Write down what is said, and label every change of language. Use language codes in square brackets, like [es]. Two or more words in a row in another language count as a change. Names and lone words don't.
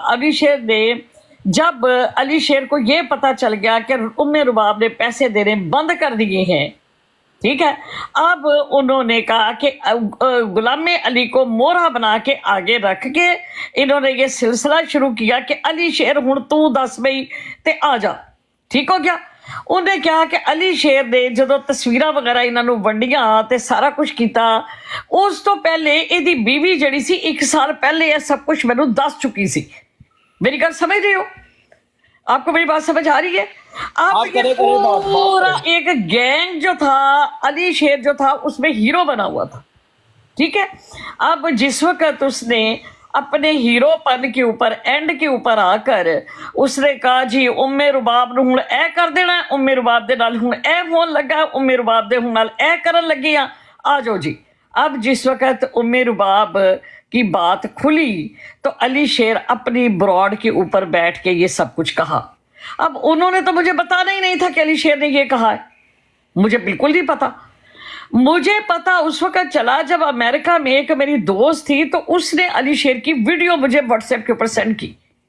[ur] علی شیر نے جب علی شیر کو یہ پتا چل گیا کہ ام رباب نے پیسے دینے بند کر دیے ہیں, ٹھیک ہے, اب انہوں نے کہا کہ غلام علی کو مورا بنا کے آگے رکھ کے انہوں نے یہ سلسلہ شروع کیا کہ علی شیر [pa] ہن تو دس بئی تے آ جا. [ur] ٹھیک ہو گیا. [pa] انہیں کہا کہ علی شیر نے جدو تصویراں وغیرہ انہوں نے ونڈیاں تے سارا کچھ کیتا, اس تو پہلے یہ بیوی جڑی سی 1 سال پہلے یہ سب کچھ مینوں دس چکی سی. میری گل سمجھ رہے ہو؟ [ur] آپ کو میری بات سمجھ آ رہی ہے؟ آپ یہ پورا ایک گینگ جو تھا, علی شیر جو تھا اس میں ہیرو بنا ہوا تھا. ٹھیک ہے. اب جس وقت اس نے اپنے ہیرو پن کے اوپر اینڈ کے اوپر آ کر اس نے کہا جی [pa] ام رباب نو ہن اے کر دینا, ام رباب دے نال ہن اے ہون لگا, ام رباب دے ہن نال اے کرن لگی آ جاؤ جی. [ur] اب جس وقت ام رباب کی بات کھلی تو علی شیر اپنی براڈ کے اوپر بیٹھ کے یہ سب کچھ کہا. اب انہوں نے تو مجھے بتانا ہی نہیں تھا کہ علی شیر نے یہ کہا ہے, مجھے بالکل نہیں پتا. مجھے پتا اس وقت چلا جب امریکہ میں ایک میری دوست تھی تو اس نے علی شیر کی ویڈیو مجھے واٹس ایپ کے اوپر سینڈ کی.